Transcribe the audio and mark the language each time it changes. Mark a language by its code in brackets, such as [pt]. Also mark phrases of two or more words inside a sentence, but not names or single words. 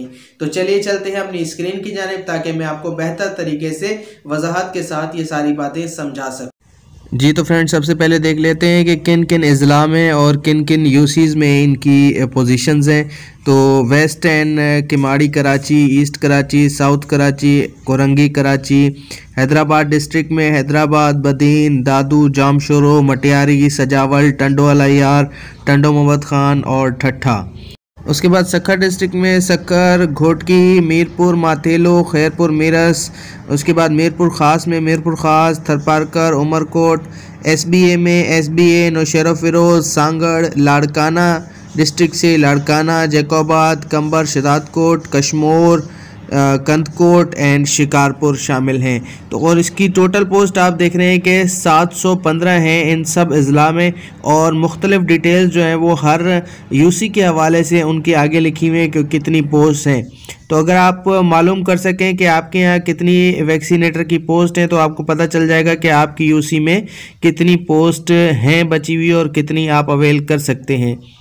[hi] तो चलिए चलते हैं अपनी स्क्रीन की जानिब ताकि मैं आपको बेहतर तरीके से वजाहत के साथ ये सारी बातें समझा सकूँ। जी तो फ्रेंड्स, सबसे पहले देख लेते हैं कि किन किन अज़ला में और किन किन यूसीज़ में इनकी पोजीशंस हैं। तो वेस्ट एंड, किमाड़ी कराची, ईस्ट कराची, साउथ कराची, कोरंगी कराची, हैदराबाद डिस्ट्रिक्ट में हैदराबाद, बदीन, दादू, जामशोरो, मटियारी, सजावल, टंडो अलायार, टंडो मोहम्मद खान और ठट्ठा। उसके बाद सक्खर डिस्ट्रिक्ट में सक्खर, घोटकी, मीरपुर, माथेलो, खैरपुर, मीरस। उसके बाद मीरपुर ख़ास में मीरपुर ख़ास, थरपारकर, उमरकोट। एसबीए में एसबीए, नौशेरा फिरोज़, सांगड़। लाड़काना डिस्ट्रिक्ट से लाड़काना, जैकोबाद, कंबर, शदादकोट, कश्मोर, कंदकोट एंड शिकारपुर शामिल हैं। तो और इसकी टोटल पोस्ट आप देख रहे हैं कि 715 हैं इन सब अज़ला में, और मुख्तलिफ़ डिटेल्स जो हैं वो हर यूसी के हवाले से उनके आगे लिखी हुई हैं कि कितनी पोस्ट हैं। तो अगर आप मालूम कर सकें कि आपके यहाँ कितनी वैक्सीनेटर की पोस्ट हैं तो आपको पता चल जाएगा कि आपकी यूसी में कितनी पोस्ट हैं बची हुई और कितनी आप अवेल कर सकते हैं।